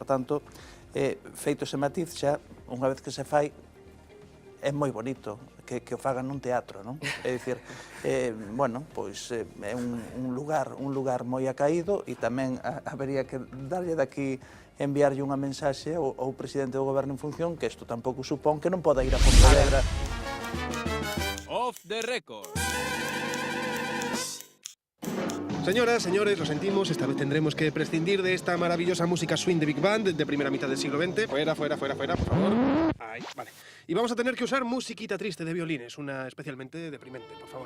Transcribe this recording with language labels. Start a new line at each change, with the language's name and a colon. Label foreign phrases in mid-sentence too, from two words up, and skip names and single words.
Galician: Por tanto, feito ese matiz, xa, unha vez que se fai, é moi bonito que o fagan nun teatro, non? É dicir, bueno, pois é un lugar moi acaído e tamén habería que darlle daqui enviarlle unha mensaxe ao presidente do goberno en función que isto tampouco supón que non poda ir a Pontevedra.
English: Off the record.
Spanish: Señoras, señores, lo sentimos, esta vez tendremos que prescindir de esta maravillosa música swing de Big Band de primera mitad del siglo XX. Fuera, por favor. Ahí, vale. Y vamos a tener que usar musiquita triste de violines, una especialmente deprimente, por favor.